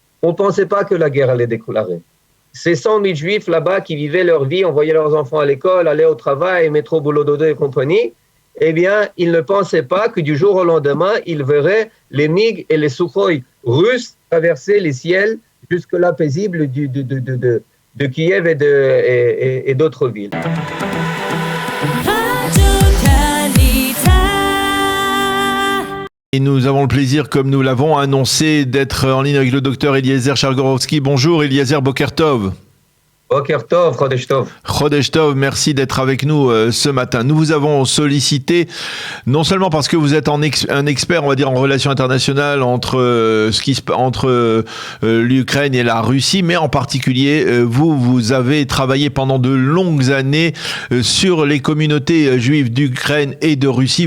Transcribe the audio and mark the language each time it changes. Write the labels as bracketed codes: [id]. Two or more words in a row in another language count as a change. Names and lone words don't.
[fr] on ne pensait pas que la guerre allait déclarer. Ces 100 000 juifs là-bas qui vivaient leur vie, envoyaient leurs enfants à l'école, allaient au travail, métro, boulot, dodo et compagnie, eh bien, ils ne pensaient pas que du jour au lendemain, ils verraient les MiG et les Sukhoi russes traverser les ciels jusque-là paisibles de Kiev et d'autres villes. Et nous avons le plaisir, comme nous l'avons annoncé, d'être en ligne avec le docteur Eliezer Chargorovski. Bonjour Eliezer, [he] בוקר טוב. בוקר טוב, חודש טוב. חודש טוב, [fr] merci d'être avec nous ce matin. Nous vous avons sollicité, non seulement parce que vous êtes un expert, on va dire, en relations internationales entre l'Ukraine et la Russie, mais en particulier, vous avez travaillé pendant de longues années sur les communautés juives d'Ukraine et de Russie.